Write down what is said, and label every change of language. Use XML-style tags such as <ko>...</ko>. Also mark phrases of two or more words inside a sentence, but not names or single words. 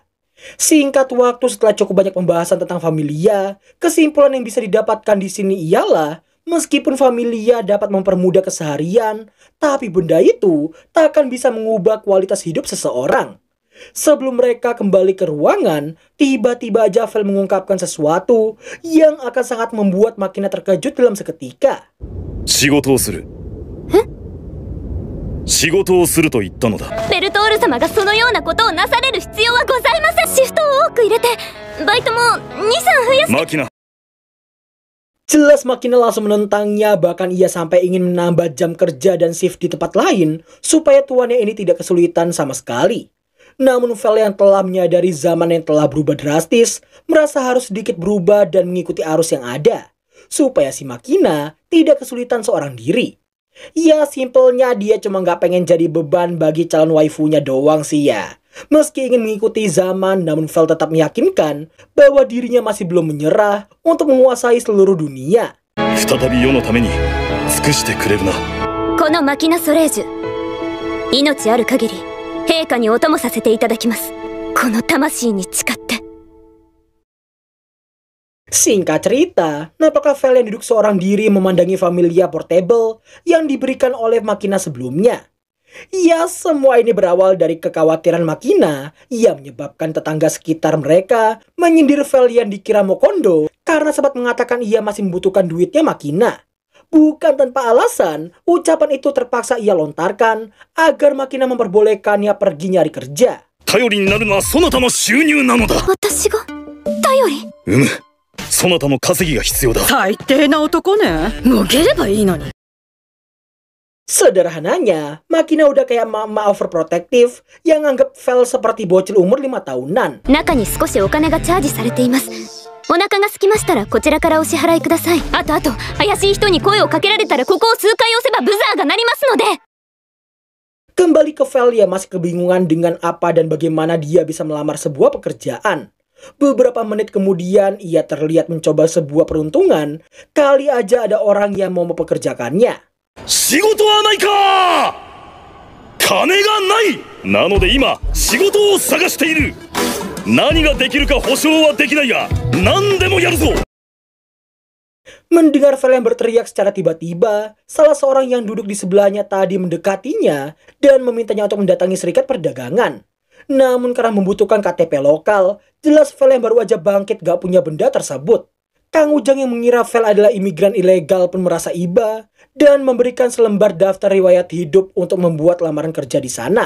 <id>Singkat waktu setelah cukup banyak pembahasan tentang Familia, kesimpulan yang bisa didapatkan di sini ialah meskipun Familia dapat mempermudah keseharian, tapi benda itu tak akan bisa mengubah kualitas hidup seseorang. Sebelum mereka kembali ke ruangan, tiba-tiba aja Vel mengungkapkan sesuatu yang akan sangat membuat Makina terkejut dalam seketika.</id> <ja>仕事をする。仕事をすると言ったのだ。ベルトール様がそのようなことをなされる必要はございません。シフトを多く入れてバイトも 2,3 増やす。マキナ。</ja> <id>Jelas Makina langsung menentangnya, bahkan ia sampai ingin menambah jam kerja dan shift di tempat lain supaya tuannya ini tidak kesulitan sama sekali. Namun Vel yang telah menyadari zaman yang telah berubah drastis, merasa harus sedikit berubah dan mengikuti arus yang ada, supaya si Makina tidak kesulitan seorang diri. Ya simpelnya dia cuma nggak pengen jadi beban bagi calon waifunya doang sih ya. Meski ingin mengikuti zaman, namun Vel tetap meyakinkan bahwa dirinya masih belum menyerah untuk menguasai seluruh dunia.</id> <ja>再び世のために尽くしてくれるな。このマキナソレージュ、命ある限り陛下にお供させていただきます。この魂に誓って。</ja> <id>Singkat cerita, apakah Vel yang duduk seorang diri memandangi Familia portable yang diberikan oleh Makina sebelumnya? Ya, semua ini berawal dari kekhawatiran Makina yang menyebabkan tetangga sekitar mereka menyindir Vel yang dikira mau kondo karena sempat mengatakan ia masih membutuhkan duitnya Makina. Bukan tanpa alasan, ucapan itu terpaksa ia lontarkan agar Makina memperbolehkannya pergi nyari kerja.</id> <ja>頼りになるのはそなたの収入なのだ。私が頼り？そなたの稼ぎが必要だ。最低な男ね。もげればいいのに。</ja> <id>Sederhananya, Makina udah kayak mama overprotective yang anggap Vel seperti bocil umur 5 tahunan.</id> <ja>中に少しお金がチャージされています。お腹が空きましたらこちらからお支払いください。あと怪しい人に声をかけられたらここを数回押せばブザーが鳴りますので。</ja> <id>Kembali ke Vel yang masih kebingungan dengan apa dan bagaimana dia bisa melamar sebuah pekerjaan. Beberapa menit kemudian ia terlihat mencoba sebuah peruntungan. Kali aja ada orang yang mau mempekerjakannya.</id> <ja>仕事はないか。金がない。なので今仕事を探している。何ができるか保証はできないが何でもやるぞ。</ja> <id>Mendengar Vel yang berteriak secara tiba-tiba, salah seorang yang duduk di sebelahnya tadi mendekatinya dan memintanya untuk mendatangi serikat perdagangan. Namun karena membutuhkan KTP lokal, jelas Vel yang baru aja bangkit gak punya benda tersebut. Kang Ujang yang mengira Vel adalah imigran ilegal pun merasa iba dan memberikan selembar daftar riwayat hidup untuk membuat lamaran kerja di sana.</id>